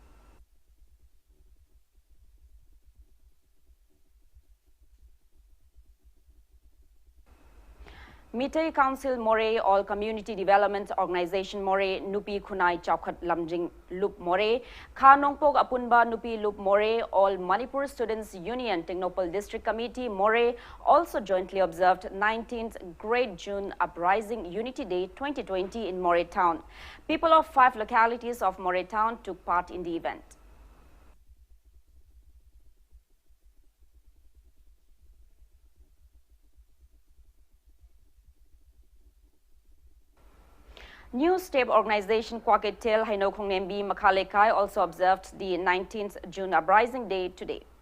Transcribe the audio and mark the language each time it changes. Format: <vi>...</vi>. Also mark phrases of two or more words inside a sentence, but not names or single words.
<en>Mitay Council More, All Community Development Organization More, Nupi Khunai Chaukat Lamjing Lup More, Khanongpok Apunba Nupi Lup More, All Manipur Students Union Technopal District Committee More also jointly observed 19th Great June Uprising Unity Day 2020 in More Town. People of 5 localities of More Town took part in the event. News tape organization Kwaketel Hainokong Nembi Makhalekai also observed the 19th June Uprising Day today.</en>